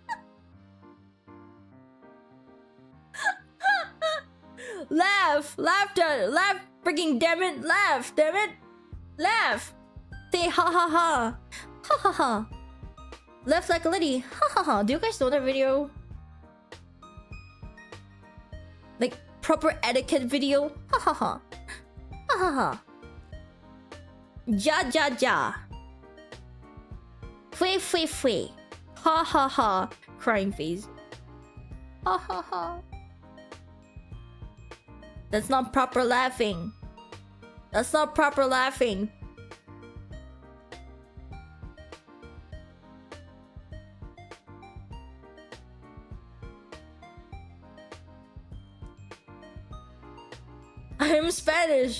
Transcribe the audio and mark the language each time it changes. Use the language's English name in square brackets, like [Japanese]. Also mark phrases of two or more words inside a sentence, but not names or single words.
[English] Laugh, freaking damn it, laugh, damn it, laugh. Say ha ha ha, ha ha ha. Laugh like a lady, ha ha ha. Do you guys know that video? Like proper etiquette video, ha ha ha, ha ha ha. Ja ja ja. Fui fui fui, ha ha ha. Crying face, ha ha ha. That's not proper laughing. That's not proper laughing. I am Spanish.